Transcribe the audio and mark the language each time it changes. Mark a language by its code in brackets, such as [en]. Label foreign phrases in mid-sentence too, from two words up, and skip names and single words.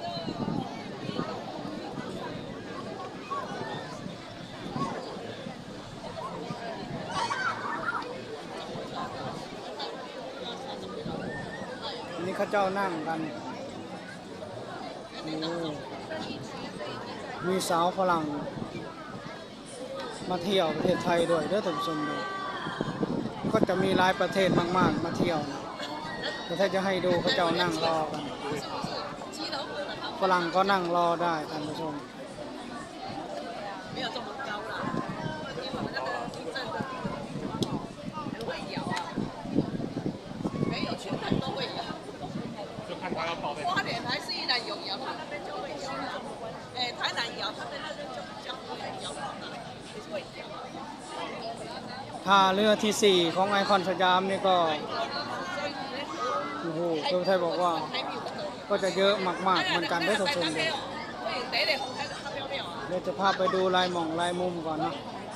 [th] อันนี้เขาเจ้านั่งกันมีสาวฝรั่งมา เที่ยวประเทศไทยด้วยเด้อท่านผู้ชมด้วยก็จะมีหลายประเทศมากๆมาเที่ยวแต่ถ้าจะให้ดูเขาเจ้านั่งรอกันฝรั่งก็นั่งรอได้ท่านผู้ชม [zh] 花莲还是宜兰有摇，他那边就会摇啦。台南摇，他们那边就比较不会摇到那，会摇。 [th] ท่าเรือที่4ของไอคอนสยามนี่ก็โอ้โหคือไทยบอกว่าก็จะเยอะมากๆเหมือนกันได้ทุกคนเลยเดี๋ยวจะพาไปดูลายหม่องลายมุมก่อนนะ